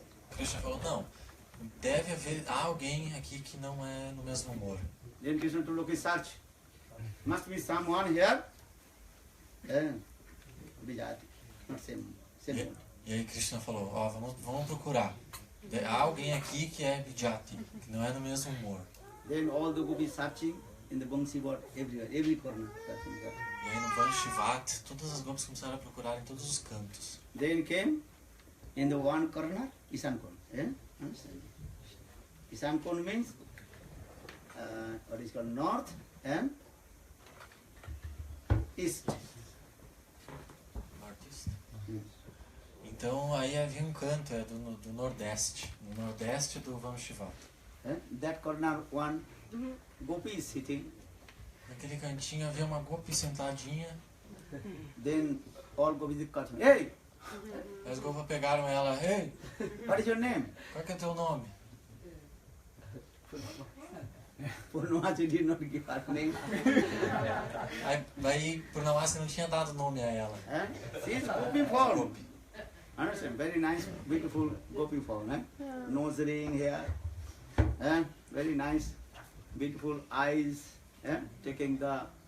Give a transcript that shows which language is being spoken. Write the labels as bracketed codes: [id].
[pt] Krishna falou, não, deve haver alguém aqui que não é no mesmo humor. [en] Then Krishna told, okay, search. Must be someone here, Vijati, not same mood. [pt] E aí Krishna falou, vamos procurar. Há alguém aqui que é Vijati, que não é no mesmo humor. [en] Then all the gopis searching in the Bangsi board everywhere, every corner. [pt] E aí no Vanshivat, todas as gopis começaram a procurar em todos os cantos. [en] Then came in the one corner, Ishan corner. Understand? Ishan corner means what is called north and east. Northeast. [pt] Então aí havia um canto do Nordeste, no Nordeste do Vanshivat. [en] That corner one gopi is sitting. [pt] Naquele cantinho havia uma gopi sentadinha. [en] Then all gopis cut me. Hey, [pt] As Gopas pegaram ela, ei, [en] what is your name? [pt] qual que é teu nome? [en] Purnamasi did not give her name. [pt] Aí, daí Purnamasi não tinha dado nome a ela. [en] She is gopi form. Understand? Very nice, beautiful gopi form. Nose ring here. Very nice, beautiful eyes. Taking the.